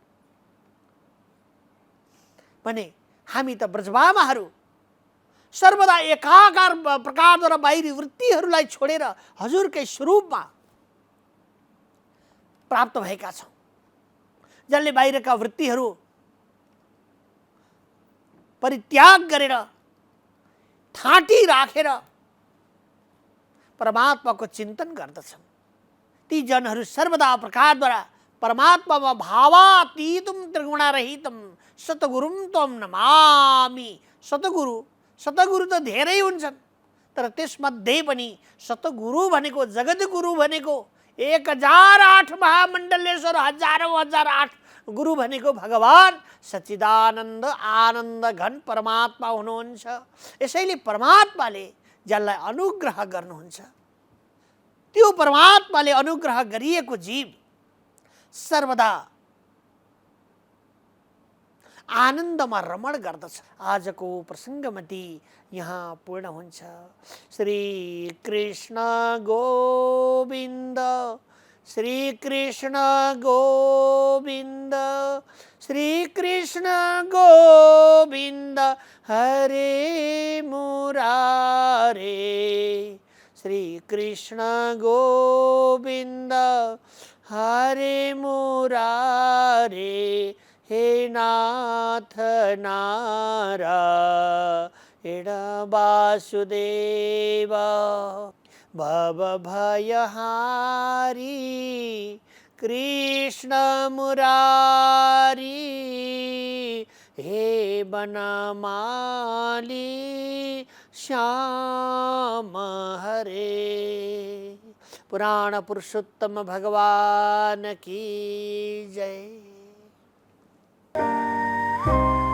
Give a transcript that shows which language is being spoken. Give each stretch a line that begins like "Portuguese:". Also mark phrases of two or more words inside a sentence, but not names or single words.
Nepali: भने हामी त ब्रजबामाहरू सर्वदा एकाकार प्रकारद्वारा बाहिरी वृत्तिहरूलाई छोडेर हजुरकै स्वरूपमा प्राप्त भएका छौँ, जसले बाहिरका वृत्तिहरू परित्याग गरेर थाँटी राखेर परमात्माको चिन्तन गर्दछन्। ती जनहरू सर्वदा प्रकारद्वारा परमात्मामा
Sanskrit: भावातीतम त्रिगुणारहितम सतगुरुम त्वम नमामि।
Nepali: सतगुरु त धेरै हुन्छन्, तर त्यसमध्ये पनि सतगुरु भनेको, जगद्गुरु भनेको 1008 महामण्डलेश्वर, हजारौं 1008 गुरु भनेको भगवान सच्चिदानन्द आनन्द घन परमात्मा हुनुहुन्छ। यसैले परमात्माले जसलाई अनुग्रह गर्नुहुन्छ, त्यो परमात्माले अनुग्रह गरिएको जीव सर्वदा आनन्दमा रमण गर्दछ। आजको प्रसङ्गमती यहाँ पूर्ण हुन्छ।
Sanskrit: श्री कृष्ण गोविन्द, श्री कृष्ण गोविन्द, श्री कृष्ण गोविन्द हरे मुरारे, श्री कृष्ण गोविन्द हरे मुरारे, हे नाथ नारायण वासुदेव भवभयहारी कृष्ण मुरारी, हे बनमाली श्याम हरे।
Hindi: पुराण पुरुषोत्तम भगवान की जय।